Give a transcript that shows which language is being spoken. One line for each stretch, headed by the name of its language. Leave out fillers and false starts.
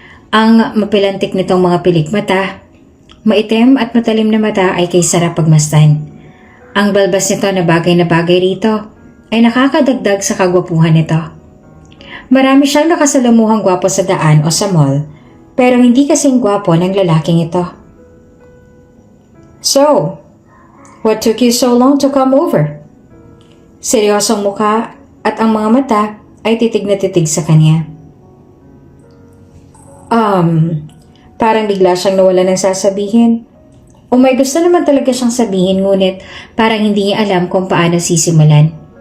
Filipino: Ang mapilantik nitong mga pilikmata, maitim at matalim na mata ay kay sarap pagmasdan. Ang balbas nito na bagay rito ay nakakadagdag sa kagwapuhan nito. Marami siyang nakasalamuhang gwapo sa daan o sa mall, pero hindi kasing gwapo ng lalaking ito.
English: So, what took you so long to come over?
Filipino: Seryosong mukha at ang mga mata ay titig na titig sa kanya. Parang bigla siyang nawala ng sasabihin. O may gusto naman talaga siyang sabihin ngunit parang hindi niya alam kung paano sisimulan.